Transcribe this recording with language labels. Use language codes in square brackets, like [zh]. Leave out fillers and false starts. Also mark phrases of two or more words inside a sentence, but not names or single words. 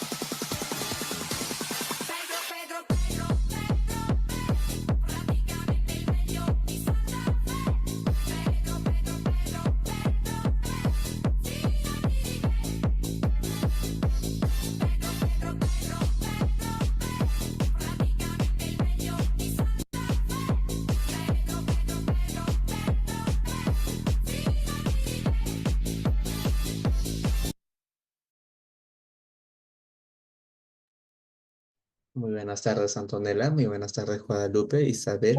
[it] Pedro, Pedro, Pedro, Pedro, praticamente il meglio di Santa Fe. Pedro, Pedro, Pedro, Pedro, fidati di me. Pedro, Pedro, Pedro, praticamente il meglio di Santa Fe. Pedro, Pedro, [es] Muy buenas tardes, Antonella. Muy buenas tardes, Guadalupe, Isabel,